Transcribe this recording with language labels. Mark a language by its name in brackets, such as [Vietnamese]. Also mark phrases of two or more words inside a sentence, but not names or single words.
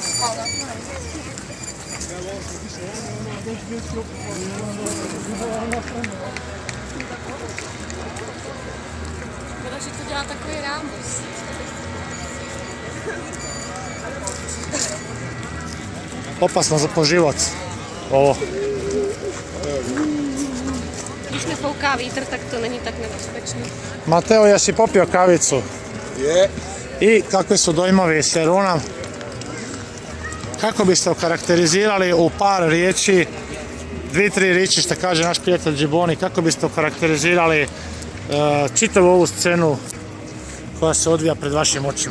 [Czech] Hvala. Kada će to dělat takový rámus? [Croatian] Opasno za poživac. Ovo. [Czech] Když nefouká vítr, tak to není tak nebezpečné. [Croatian] Mateo, jesi popio kavicu? Je. I kakvi su dojmovi s Jaruna? Kako biste okarakterizirali u par riječi, 2-3 riječi što kaže naš prijatelj Džiboni, kako biste okarakterizirali čitavu ovu scenu koja se odvija pred vašim očima?